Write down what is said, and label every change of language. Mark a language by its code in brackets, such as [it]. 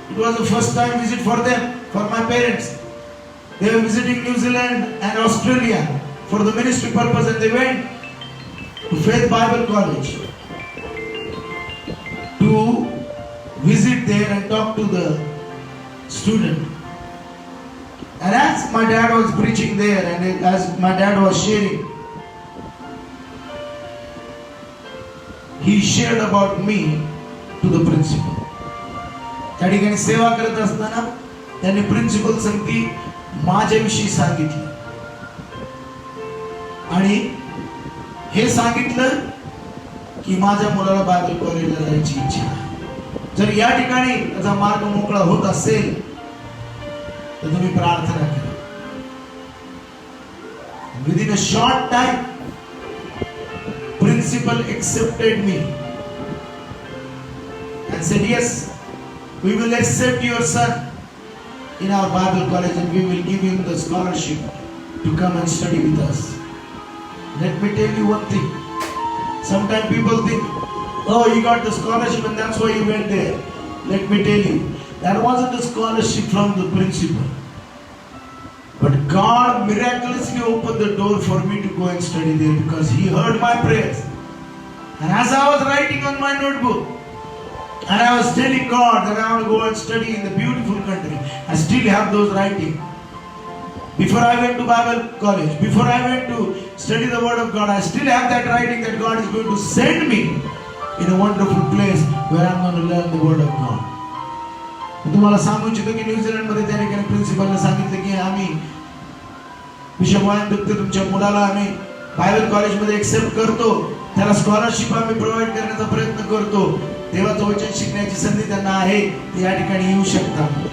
[en] It was the first time visit for them, for my parents. They were visiting New Zealand and Australia for the ministry purpose, and they went to Faith Bible College to visit there and talk to the student. And as my dad was preaching there, and as my dad was sharing, he shared about me to the principal. [mr] त्या ठिकाणी सेवा करत असताना त्यांनी principal सांगती माझ्याविषयी सांगितलं, आणि हे सांगितलं की माझ्या मुलाला बायबल कॉलेजला जायची इच्छा आहे. जर या ठिकाणी त्याचा मार्ग मोकळा होत असेल तर तुम्ही प्रार्थना करा. [en] Within a short time principal accepted me and said, yes, we will accept your son in our Bible college and we will give him the scholarship to come and study with us. Let me tell you one thing. Sometimes people think, oh, he got the scholarship and that's why he went there. Let me tell you, that wasn't a scholarship from the principal. But God miraculously opened the door for me to go and study there because he heard my prayers. And as I was writing on my notebook, and I was telling God that I want to go and study in the beautiful country, I still have those writings. Before I went to Bible college, before I went to study the Word of God, I still have that writing that God is going to send me in a wonderful place where I'm going to learn the Word of God. [mr] तुम्हाला सांगू इच्छितो की New Zealand मध्ये त्या ठिकाणी प्रिन्सिपलने सांगितलं की आम्ही बिशप वायन दुत्ते तुमच्या मुलाला आम्ही बायबल कॉलेजमध्ये एक्सेप्ट करतो, त्याला स्कॉलरशिप आम्ही प्रोव्हाइड करण्याचा प्रयत्न करतो. देवाचं वचन शिकण्याची संधी त्यांना आहे, ते या ठिकाणी येऊ शकतात.